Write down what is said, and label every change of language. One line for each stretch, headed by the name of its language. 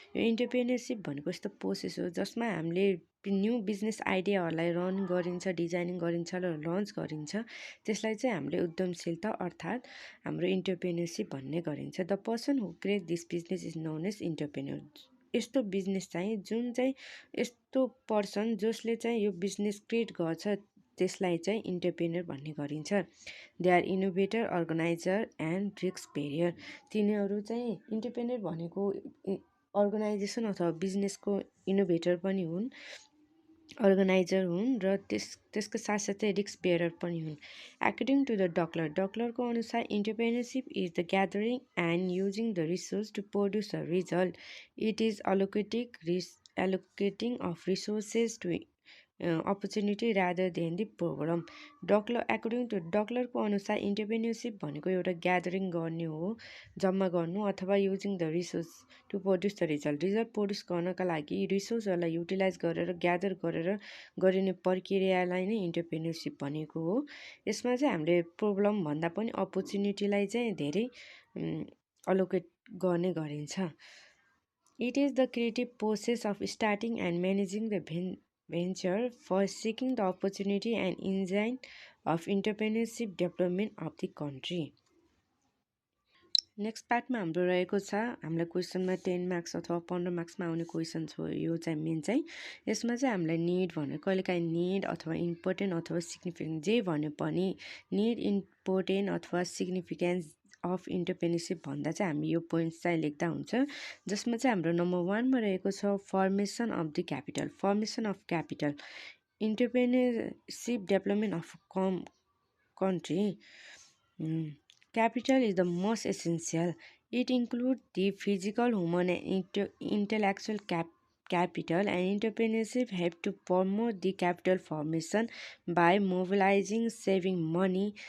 Nepali: यो इन्टरप्रेन्योरसिप भनेको यस्तो प्रोसेस हो जसमा हामीले न्यू बिजनेस आइडियाहरूलाई रन गरिन्छ, डिजाइनिङ गरिन्छ र लन्च गरिन्छ। त्यसलाई चाहिँ हामीले उद्यमशीलता अर्थात् हाम्रो इन्टरप्रेन्योरसिप भन्ने गरिन्छ।
English: The person who create this business is known as entrepreneur.
Nepali: यस्तो बिजनेस चाहिँ जुन चाहिँ यस्तो पर्सन जसले चाहिँ यो बिजनेस क्रिएट गर्छ त्यसलाई चाहिँ इन्टरप्रेन्योर भन्ने गरिन्छ।
English: They are innovator, organiser and risk bearer.
Nepali: तिनीहरू चाहिँ इन्टरप्रेन्योर भनेको अर्गनाइजेसन अथवा बिजनेसको इनोभेटर पनि हुन्, अर्गनाइजर हुन् र त्यसको साथसाथै रिस्क बेयर पनि हुन्।
English: According to the
Nepali: डक्लरको अनुसार
English: Entrepreneurship is the gathering and using the resource to produce a result. It is allocating of resources to opportunity rather than the programme.
Nepali: According to डक्लरको अनुसार इन्टरप्रेन्योरसिप भनेको एउटा ग्यादरिङ गर्ने हो, जम्मा गर्नु, अथवा
English: using the resource to produce the result
Nepali: produce गर्नका लागि रिसोर्सहरूलाई युटिलाइज गरेर ग्यादर गरेर गरिने प्रक्रियालाई नै इन्टरप्रेन्योरसिप भनेको हो। यसमा चाहिँ हामीले प्रब्लम भन्दा पनि अपर्च्युनिटीलाई चाहिँ धेरै अलोकेट गर्ने गरिन्छ।
English: It is the creative process of starting and managing the venture for seeking the opportunity and engine of entrepreneurship development of the country.
Nepali: Next पार्टमा हाम्रो रहेको छ, हामीलाई क्वेसनमा 10 मार्क्स अथवा 15 मार्क्समा आउने क्वेसन हो। यो चाहिँ मेन चाहिँ यसमा चाहिँ हामीलाई निड भन्यो, कहिलेकाहीँ निड अथवा इम्पोर्टेन्ट अथवा सिग्निफिकेन्ट जे भन्यो पनि निड, इम्पोर्टेन्ट अथवा
English: significance of entrepreneurship
Nepali: भन्दा चाहिँ हामी यो पोइन्ट्स चाहिँ लेख्दा हुन्छ। जसमा चाहिँ हाम्रो नम्बर 1मा रहेको छ
English: Formation of the capital. Formation of capital, entrepreneurship development of country. Capital is the most essential. It includes the physical, human and intellectual capital, and entrepreneurship help to promote the capital formation by mobilizing saving money.